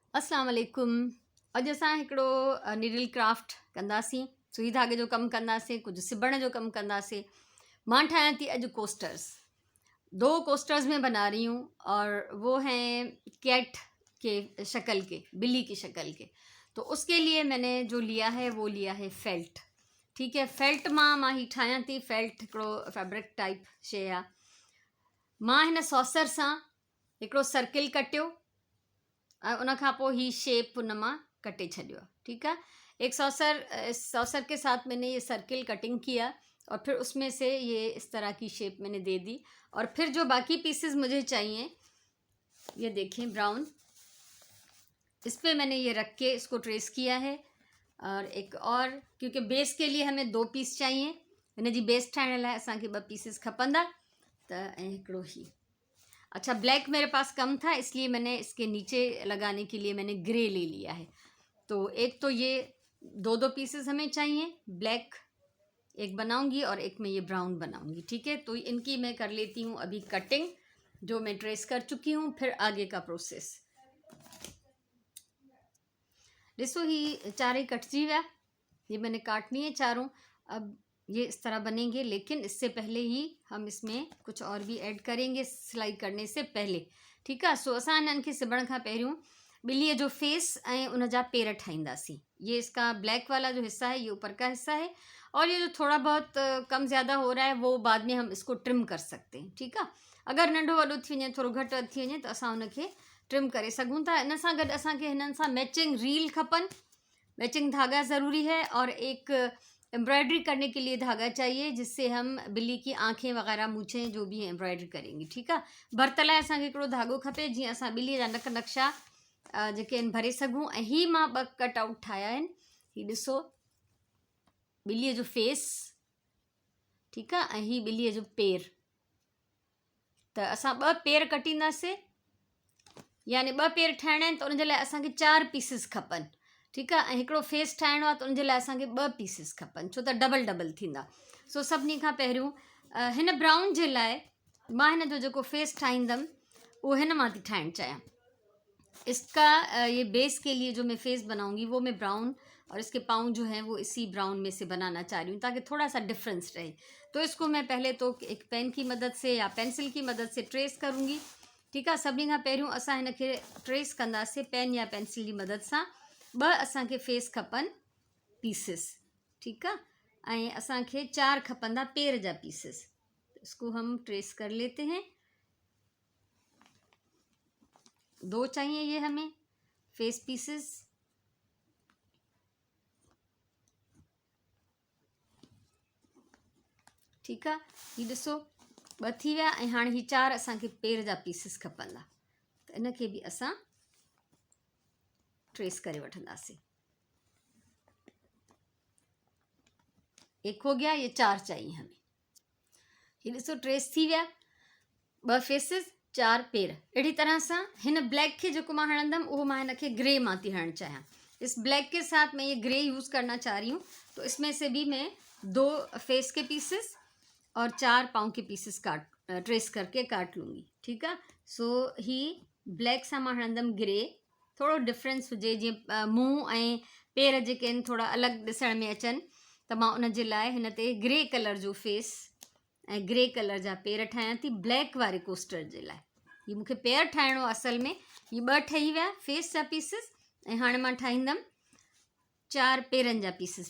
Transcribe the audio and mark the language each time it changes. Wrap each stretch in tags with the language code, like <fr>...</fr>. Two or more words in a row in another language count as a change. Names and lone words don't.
<ar>السلام عليكم.</ar> <sd>अॼु असां हिकिड़ो नीडल क्राफ्ट कंदासीं, सुई धागे जो कमु कंदासीं, कुझु सिबण जो कमु कंदासीं। मां ठाहियां थी अॼु कोस्टर्स।</sd> <hi>2 कोस्टर्स में बना रही हूँ और वो हैं कैट के शक्ल के, बिल्ली की शक्ल के। तो उसके लिए मैंने जो लिया है वो लिया है फेल्ट। ठीक है,</hi> <sd>फेल्ट मां ही ठाहियां थी। फेल्ट हिकिड़ो फैब्रिक टाइप शइ आहे। मां हिन सॉसर सां हिकिड़ो सर्किल कटियो और उन खां पोइ ही शेप उन मां कटे छॾियो।</sd> <hi>ठीक है, एक सॉसर के साथ मैंने ये सर्किल कटिंग किया और फिर उसमें से ये इस तरह की शेप मैंने दे दी। और फिर जो बाकी पीसेस मुझे चाहिए, ये देखें ब्राउन, इस पे मैंने ये रख के इसको ट्रेस किया है। और एक और, क्योंकि बेस के लिए हमें 2 पीस चाहिए,</hi> <sd>हिन जी बेस ठाहिण लाइ असांखे 2 पीसेस खपंदा। त ऐं हिकिड़ो ही,</sd> <hi>अच्छा ब्लैक मेरे पास कम था इसलिए मैंने इसके नीचे लगाने के लिए मैंने ग्रे ले लिया है। तो एक तो ये 2 पीसेस हमें चाहिए, ब्लैक एक बनाऊंगी और एक में ये ब्राउन बनाऊंगी। ठीक है, तो इनकी मैं कर लेती हूँ अभी कटिंग, जो मैं ट्रेस कर चुकी हूँ। फिर आगे का प्रोसेस</hi> <sd>ॾिसो, ही चारे कटजी विया,</sd> <hi>ये मैंने काटनी है चारों। अब ये इस तरह बनेंगे, लेकिन इससे पहले ही हम इसमें कुछ और भी ऐड करेंगे सिलाई करने से पहले। ठीक है,</hi> <sd>सो असां हिननि खे सिबण खां पहिरियों ॿिलीअ जो फेस ऐं उन जा पेर ठाहींदासीं।</sd> <hi>ये इसका ब्लैक वाला जो हिस्सा है ये ऊपर का हिस्सा है, और ये जो थोड़ा बहुत कम ज़्यादा हो रहा है वो बाद में हम इसको ट्रिम कर सकते हैं। ठीक है,</hi> <sd>अगर नंढो वॾो थी वञे, थोड़ो घटि वधि थी वञे त असां उनखे ट्रिम करे सघूं था। इन सां गॾु असांखे हिननि सां मैचिंग रील खपनि,</sd> <hi>मैचिंग धागा ज़रूरी है, और एक एम्ब्रॉयडरी करने के लिए धागा चाहिए जिससे हम बिल्ली की आंखें वगैरह मूछें जो भी एम्ब्रॉयडरी करेंगे। ठीक है,</hi> <sd>भर्त लाइ असांखे हिकिड़ो धागो खपे जीअं असां बिल्लीअ जा नक नक्शा जेके आहिनि भरे सघूं। ऐं ही मां 2 कट आउट ठाहिया आहिनि। ही ॾिसो, बिल्लीअ जो फेस, ठीकु आहे, ऐं ही बिल्लीअ जो पेर। त असां 2 पेर कटींदासीं, यानी 2 पेर ठाहिणा आहिनि त उनजे लाइ असांखे 4 पीसिस खपनि।</sd> <hi>ठीक है,</hi> <sd>ऐं हिकिड़ो फेस ठाहिणो आहे त उनजे लाइ असांखे 2 पीसिस खपनि, छो त डबल थींदा। सो सभिनी खां पहिरियों हिन ब्राउन जे लाइ मां हिन जो जेको फेस ठाहींदमि उहो हिन मां थी ठाहिणु चाहियां।</sd> <hi>इसका ये बेस के लिए जो मैं फेस बनाऊंगी वो मैं ब्राउन और इसके पाँव जो हैं वो इसी ब्राउन में से बनाना चाह रही हूँ, ताकि थोड़ा सा डिफरेंस रहे। तो इसको मैं पहले तो एक पेन की मदद से या पेंसिल की मदद से ट्रेस करूँगी। ठीक है,</hi> <sd>सभिनी खां पहिरियों असां हिन खे ट्रेस कंदासीं पेन या पेंसिल</sd> <hi>की मदद</hi> <sd>सां। 2 असांखे फेस खपनि पीसिस।</sd> <hi>ठीक है,</hi> <sd>ऐं असांखे 4 खपंदा पेर जा पीसिस।</sd> <hi>इसको हम ट्रेस कर लेते हैं। 2 चाहिए ये हमें फेस पीसेस। ठीक है,</hi> <sd>ये ॾिसो 2 थी विया, ऐं हाणे ही 4 असांखे पेर जा पीसिस खपंदा। त इनखे बि असां ट्रेस करे वठंदासीं।</sd> <hi>एक हो गया, ये 4 चाहिए हमें।</hi> <sd>ये ॾिसो ट्रेस थी विया, 2 फेसिस 4 पेर। अहिड़ी तरह सां हिन ब्लैक खे जेको मां हणंदमि उहो मां हिन खे ग्रे मां थी हणणु चाहियां।</sd> <hi>इस ब्लैक के साथ मैं ये ग्रे यूज़ करना चाह रही हूँ, तो इसमें से भी मैं 2 फेस के पीसेस और 4 पाँव के पीसेस ट्रेस करके काट लूँगी। ठीक है,</hi> <sd>सो ही ब्लैक सां मां हणंदमि ग्रे, थोड़ो डिफरेंस हुजे, जीअं मुंहुं ऐं पेर जेके आहिनि थोड़ा अलॻि ॾिसण में अचनि, त मां उन जे लाइ हिन ते ग्रे कलर जो फेस ऐं ग्रे कलर जा पेर ठाहियां थी ब्लैक वारे कोस्टर जे लाइ। ये मूंखे पेर ठाहिणो आहे असल में। ये 2 ठही विया फेस जा पीसिस, ऐं हाणे मां ठाहींदमि 4 पेरनि जा पीसिस।</sd>